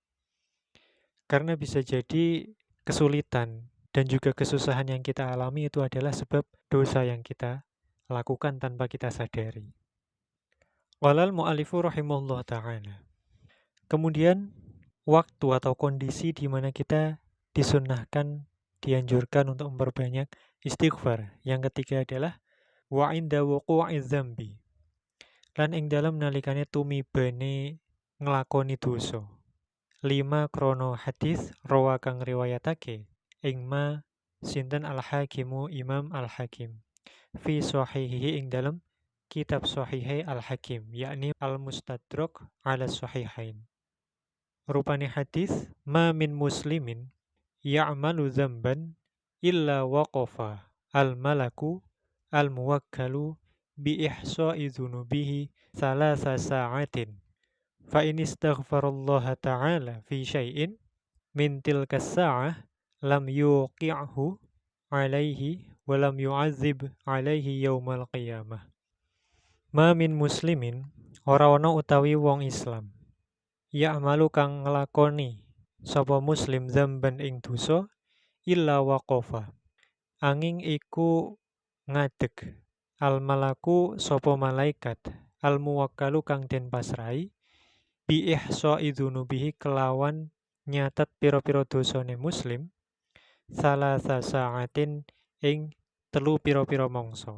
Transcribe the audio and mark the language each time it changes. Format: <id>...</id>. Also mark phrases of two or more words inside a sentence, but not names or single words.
<id>Karena bisa jadi kesulitan dan juga kesusahan yang kita alami itu adalah sebab dosa yang kita lakukan tanpa kita sadari.</id> <ar>والمؤلف رحمه الله تعالى.</ar> <id>Kemudian waktu atau kondisi di mana kita disunnahkan, dianjurkan untuk memperbanyak istighfar. Yang ketiga adalah</id> <ar>وعند وقوع الذنب.</ar> <jv>Lan ing dalem nalikane tumibane nglakoni dosa. 5 krono hadis rawa kang riwayatake ing ma sinten al-Hakimu Imam Al-Hakim fi sahihihi ing dalem kitab Sahihai Al-Hakim, yakni Al-Mustadrak ala Sahihain. Rupane hadis,</jv> <ar>ما من مسلم يعمل ذنبا إلا وقف الملك الموكل بإحصاء ذنوبه ثلاث ساعات. فإن استغفر الله تعالى في شيء من تلك الساعة لم يوقعه عليه ولم يعذب عليه يوم القيامة. ما من مسلم</ar> <jv>ora ana utawi wong Islam ya amalu kang nglakoni sapa muslim dzamban ing dosa</jv> <ar>إلا وقف</ar> <jv>angin iku ngadeg</jv> <ar>الملك</ar> <jv>sapa malaikat</jv> <ar>الموكل</ar> <jv>kang den pasrai</jv> <ar>بإحصاء ذنوبه</ar> <jv>kelawan nyatet pira-pira dosane muslim</jv> <ar>ثلاث ساعات</ar> <jv>ing telu pira-pira mangsa.</jv>